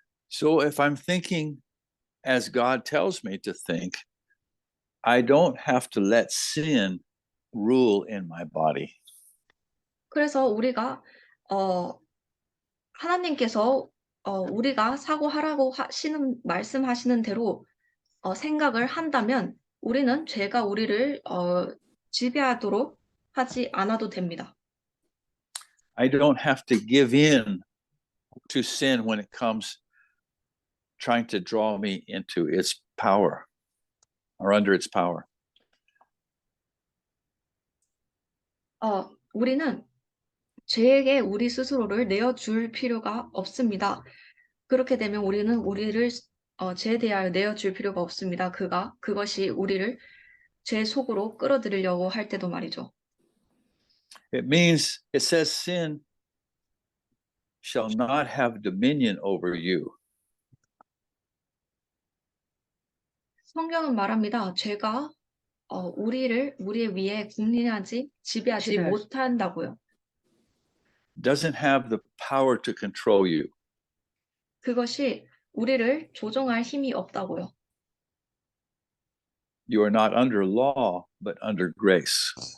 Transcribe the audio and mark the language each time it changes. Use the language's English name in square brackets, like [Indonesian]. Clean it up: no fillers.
[English] So if I'm thinking as God tells me to think, I don't have to let sin rule in my body. [Korean] 그래서 우리가 하나님께서 우리가 사고하라고 말씀하시는 대로 생각을 한다면 우리는 죄가 우리를 지배하도록 하지 않아도 됩니다. [English] I don't have to give in to sin when it comes trying to draw me into its power or under its power. [Korean] 우리는 죄에게 우리 스스로를 내어줄 필요가 없습니다. 그렇게 되면 우리는 우리를 죄에 대하여 내어줄 필요가 없습니다. 그것이 우리를 죄 속으로 끌어들이려고 할 때도 말이죠. [English] It means, it says sin shall not have dominion over you. [Korean] 성경은 말합니다. 죄가 우리의 위에 지배하지 못한다고요. [English] Doesn't have the power to control you. [Korean] 그것이 우리를 조종할 힘이 없다고요. [English] You are not under law, but under grace.